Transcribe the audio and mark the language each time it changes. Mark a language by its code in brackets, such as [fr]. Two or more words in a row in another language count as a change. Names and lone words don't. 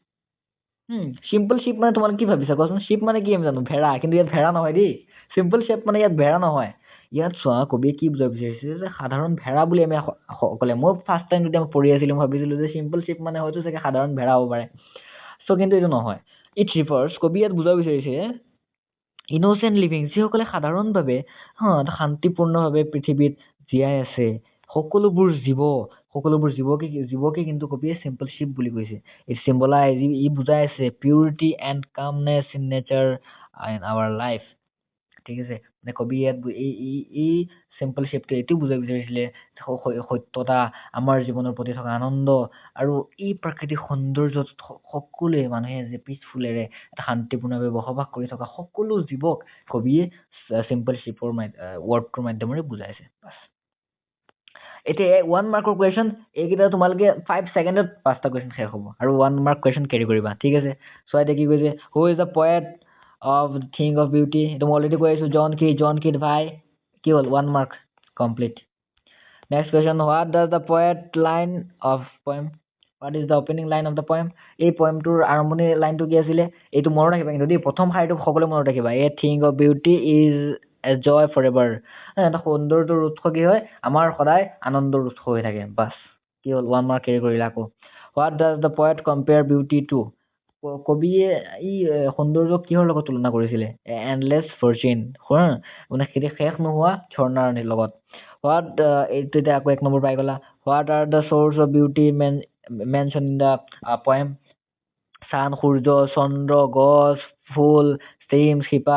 [en] simple sheep [as] মানে তোমালোকে কি ভাবিছা কোৱাচোন sheep মানে কি আমি জানো ভেড়া কিন্তু ইয়াত ভেড়া নহয় দেই [en] simple sheep [as] মানে ইয়াত ভেড়া নহয় ইয়াত চোৱা কবিয়ে কি বুজাব বিচাৰিছে যে সাধাৰণ ভেড়া বুলি আমি অকলে মই [en] first time [as] যেতিয়া পঢ়ি আছিলো মই ভাবিছিলো যে [en] simple sheep [as] মানে হয়তো চাগে সাধাৰণ ভেড়া হ'ব পাৰে সো কিন্তু এইটো নহয় [en] it refers [as] কবি ইয়াত বুজাব বিচাৰিছে [en] innocent living [as] যিসকলে সাধাৰণভাৱে শান্তিপূৰ্ণভাৱে পৃথিৱীত জীয়াই আছে সকলোবোৰ জীৱকে কিন্তু কবিয়ে [en] simple sheep [as] বুলি কৈছে [en] it symbolize [as] ই বুজাই আছে [en] purity and calmness in nature in our life [as] ঠিক আছে মানে কবি ইয়াত এই [en] simple sheep [as] টো এইটো বুজাব বিচাৰিছিলে সত্যতা আমাৰ জীৱনৰ প্ৰতি থকা আনন্দ আৰু এই প্ৰাকৃতিক সৌন্দৰ্যত সকলোৱে মানুহে যে পিচফুলেৰে এটা শান্তিপূৰ্ণভাৱে বসবাস কৰি থকা সকলো জীৱক কবিয়ে simple sheepৰ ৱৰ্ডটোৰ মাধ্যমেৰে বুজাইছে বাস এতিয়া 1 মাৰ্কৰ কুৱেশ্যন এইকেইটা তোমালোকে 5 ছেকেণ্ডত 5টা কুৱেশ্যন শেষ হ'ব আৰু 1 [en] mark question carry [as] কৰিবা ঠিক আছে সো এতিয়া কি কৈছে [en] who is the poet of the thing of beauty [as] এটা অলৰেডি কৈ আছো জন কিড ভাই কি হ'ল 1 [en] mark complete next question what does the poet line of poem what is the opening line of the poem [as] এই পয়েমটোৰ আৰম্ভণি লাইনটো কি আছিল এইটো মনত ৰাখিবা কিন্তু দেই প্ৰথম শাৰীটো সকলোৱে মনত ৰাখিবা [en] a thing of beauty is a joy forever [as] এটা সৌন্দৰ্যৰ উৎস কি হয় আমাৰ সদায় আনন্দৰ উৎস হৈ থাকে বাস কি হ'ল 1 [en] mark carry [as] কৰিলা আকৌ [en] what does the poet compare beauty to [as] কবিয়ে এই সৌন্দৰ্যক কিহৰ লগত তুলনা কৰিছিলে? [en] endless fortune, [as] মানে শেষ নোহোৱা ঝৰ্ণাৰ লগত। এইটো এতিয়া আকৌ 1 নম্বৰ পাই গলা। [en] what are the source of beauty mention in the poem? [as] চান, সূৰ্য, চন্দ্ৰ, গছ, ফুল, ষ্ট্ৰীম, শিপা।